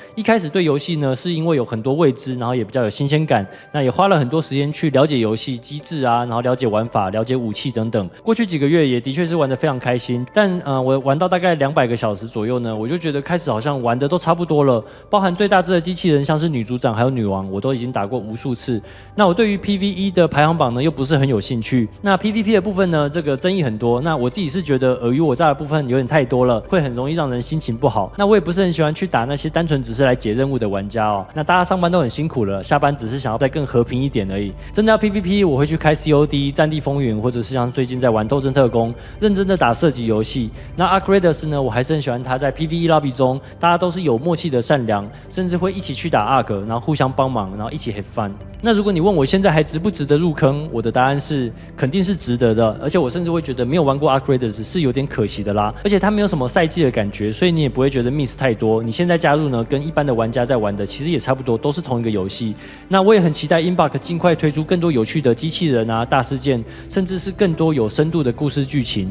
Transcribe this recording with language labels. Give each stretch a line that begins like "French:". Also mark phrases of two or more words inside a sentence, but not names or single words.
Chinese: 一開始對遊戲呢，是因為有很多未知，然後也比較有新鮮感，那也花了很多時間去了解遊戲機制啊，然後了解玩法、了解武器等等。過去幾個月也的確是玩得非常開心，但我玩到大概200個小時左右呢，我就覺得開始好像玩的都差不多了，包含最大只的機器人，像是女組長還有女王，我都已經打過無數次。那我對於 PVE 的排行榜呢，又不是很有興趣。那 PVP 的部分呢，這個爭議很多。那我自己是覺得爾虞我詐的部分有點太多了，會很容易讓人心情不好。那我也不是很喜歡去打那些單純只是來解任務的玩家哦。那大家上班都很辛苦了，下班只是想要再更和平一點而已。真的要 PVP，我會去開 COD、戰地風雲，或者是像最近在玩鬥陣特攻，認真的打射擊遊戲。那 ArcRaiders 呢，我還是很喜歡他在
English: PVE lobby
Chinese: 中，大家都是有默契的善良，甚至會一起去打 ARC，然後互相幫忙，然後一起
English: have fun。
Chinese: 那如果你問我現在還值不值得入坑，我的答案是肯定是值得的，而且我甚至會覺得沒有玩過 ArcRaiders 是有點可惜的啦。而且它沒有什麼賽季的感覺，所以你也不會覺得 miss 太多。你現在加入呢，跟一般的玩家在玩的其實也差不多，都是同一個游戲。那我也很期待 Inbox 盡快推出更多有趣的機器人啊、大事件，甚至是更多有深度的故事劇情。